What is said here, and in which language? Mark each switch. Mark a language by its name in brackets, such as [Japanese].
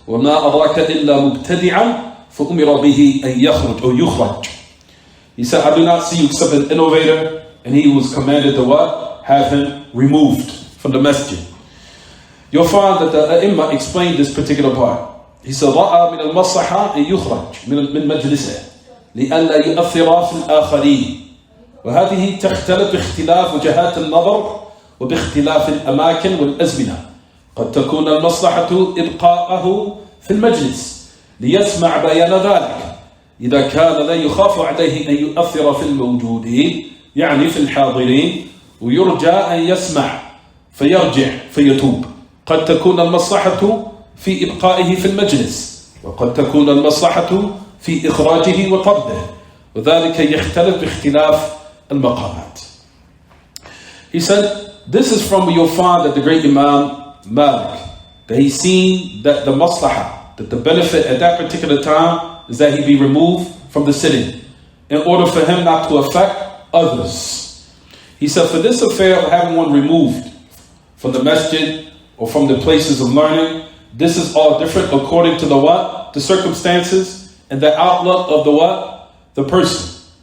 [Arabic] وَمَا أَضَاكَ إِلَّا مُبْتَدِعًا فَأُمِرَ بِهِ أَن يَخْرُجْ or يُخْرَجْ. [English] He said, I do not see you except an innovator, and he was commanded to what? Have him removed from the masjid. You'll find that the A'imma explained this particular part. He said, [Arabic] رَأَى مِنَ الْمَصَّحَةِ أَن يُخْرَجْ مِنْ مَجْلِسِهِ لِأَلَّا يُؤَثِّرَ فِي الْآخَرِينَ وهذه تختلف باختلاف وجهات النظر وباختلاف الأماكن والأزمنة. قد تكون المصلحة إبقاءه في المجلس ليسمع بيان ذلك إذا كان لا يخاف عليه أن يؤثر في الموجودين يعني في الحاضرين ويرجى أن يسمع فيرجع فيتوب. قد تكون المصلحة في إبقائه في المجلس وقد تكون المصلحة في إخراجه وطرده وذلك يختلف باختلاف المقامات. [English] He said, this is from where you'll find that the great Imam Malik, that he's seen that the maslahah, that the benefit at that particular time is that he be removed from the sitting in order for him not to affect others. He said, for this affair of having one removed from the masjid or from the places of learning, this is all different according to the what? The circumstances and the outlook of the what? The person.